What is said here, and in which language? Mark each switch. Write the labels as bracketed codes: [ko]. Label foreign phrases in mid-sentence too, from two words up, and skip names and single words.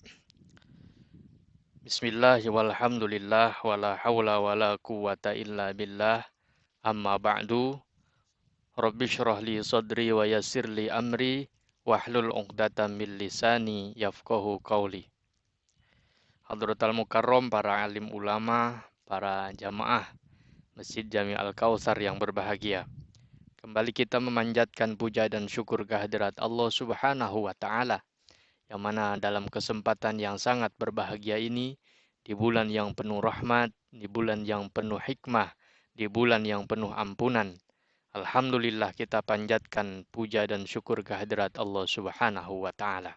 [ar] بسم الله والحمد لله ولا حول ولا قوة إلا بالله. أما بعد. رب اشرح لي صدري ويسر لي أمري واحلل عقدة من لساني يفقهوا قولي. حضرة المكرم, [id] para alim ulama, para jamaah Masjid Jami Al-Kautsar yang berbahagia. Kembali kita memanjatkan puja dan syukur kehadirat Allah [ar] سبحانه وتعالى, [id] yang mana dalam kesempatan yang sangat berbahagia ini, di bulan yang penuh rahmat, di bulan yang penuh hikmah, di bulan yang penuh ampunan, alhamdulillah kita panjatkan puja dan syukur kehadirat Allah [ar] سبحانه وتعالى.